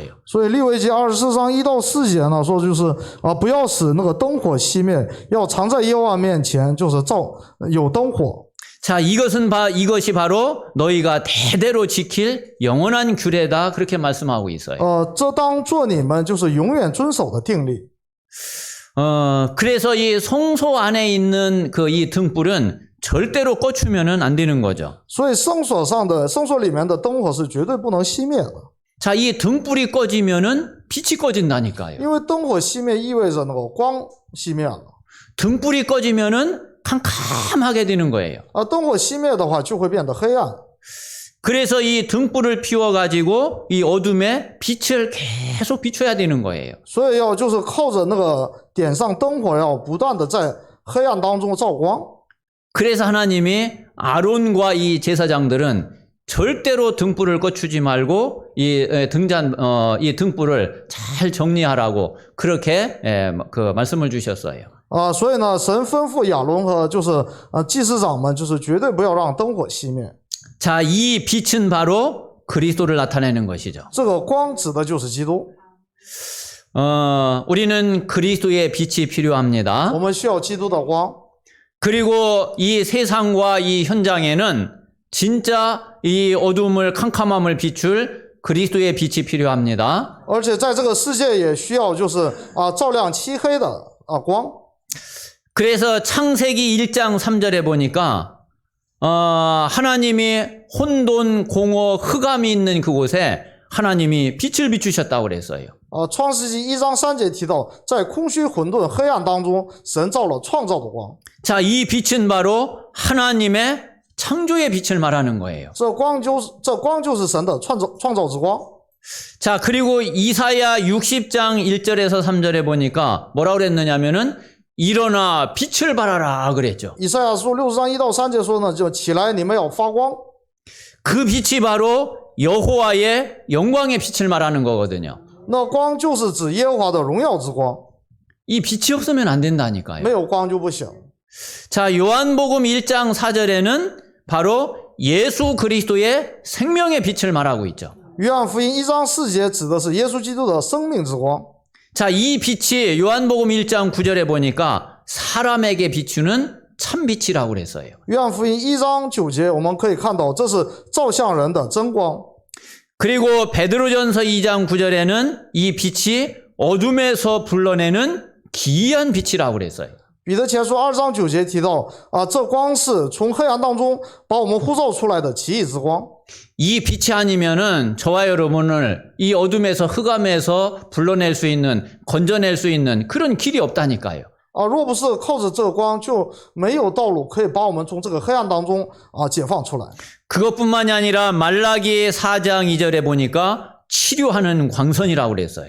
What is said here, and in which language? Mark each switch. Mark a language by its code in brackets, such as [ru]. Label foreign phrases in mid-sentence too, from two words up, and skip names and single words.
[zh] 所以利未记24章1到4节呢，说就是不要使那个灯火熄灭，要常在耶和华面前，就是有灯火。 [ko] 자, 이것이 바로 너희가 대대로 지킬 영원한 규례다 그렇게 말씀하고 있어요. [zh] 这当做你们就是永远遵守的定例。 [ko] 그래서 이 성소 안에 있는 이 등불은 절대로 꺼주면은 안 되는 거죠. [zh] 所以圣所里面的灯火是绝对不能熄灭的。 [ko] 자, 이 등불이 꺼지면은 빛이 꺼진다니까요. [zh] 因为灯火熄灭意味着那个光熄灭了。 [ko] 등불이 꺼지면은 캄캄하게 되는 거예요. [zh] 灯火熄灭的话就会变得黑暗。 [ko] 그래서 이 등불을 피워가지고 이 어둠에 빛을 계속 비춰야 되는 거예요. [zh] 所以要就是靠着那个点上灯火，要不断的在黑暗当中照光。 [ko] 그래서 하나님이 아론과 이 제사장들은 절대로 등불을 꺼주지 말고 이 등불을 잘 정리하라고 그렇게 말씀을 주셨어요. [zh] 所以呢，神吩咐亚伦和就是祭司长们，就是绝对不要让灯火熄灭。 [ko] 자, 이 빛은 바로 그리스도를 나타내는 것이죠. [zh] 这个光指的就是基督。 [ko] 우리는 그리스도의 빛이 필요합니다. [zh] 我们需要基督的光。 [ko] 그리고 이 세상과 이 현장에는 진짜 이 어둠을 캄캄함을 비출 그리스도의 빛이 필요합니다. [zh] 而且在这个世界也需要就是照亮漆黑的光。 [ko] 그래서 창세기 1장 3절에 보니까 하나님이 혼돈, 공허, 흑암이 있는 그곳에 하나님이 빛을 비추셨다고 그랬어요. [zh] 创世纪1章3节提到，在空虚混沌黑暗当中，神造了创造的光。 [ko] 자, 이 빛은 바로 하나님의 창조의 빛을 말하는 거예요. [zh] 这光就是神的创造之光。 [ko] 자, 그리고 이사야 60장 1절에서 3절에 보니까 뭐라고 그랬느냐면은 일어나 빛을 발하라 그랬죠. [zh] 以赛亚书60章1到3节说呢，就起来，你们要发光。 [ko] 그 빛이 바로 여호와의 영광의 빛을 말하는 거거든요. [zh] 那光就是指耶和华的荣耀之光， [ko] 이 빛이 없으면 안 된다니까요. [zh] 没有光就不行。 [ko] 자, 요한복음 1장 4절에는 바로 예수 그리스도의 생명의 빛을 말하고 있죠. [zh] 约翰福音1章4节指的是耶稣基督的生命之光。 [ko] 자, 이 빛이 요한복음 1장 9절에 보니까 사람에게 비추는 참빛이라고 그랬어요. [zh] 约翰福音1章9节我们可以看到，这是照向人的真光。 [ko] 그리고 베드로전서 2장 9절에는 이 빛이 어둠에서 불러내는 기이한 빛이라고 그랬어요. [zh] 彼得前书2章9节提到，这光是从黑暗当中把我们呼召出来的奇异之光。 [ko] 이 빛이 아니면은 저와 여러분을 이 어둠에서 흑암에서 불러낼 수 있는, 건져낼 수 있는 그런 길이 없다니까요. [zh] 若不是靠着这个光，就没有道路可以把我们从这个黑暗当中解放出来。 [ko] 그것뿐만이 아니라 말라기 4장 2절에 보니까 치료하는 광선이라고 그랬어요.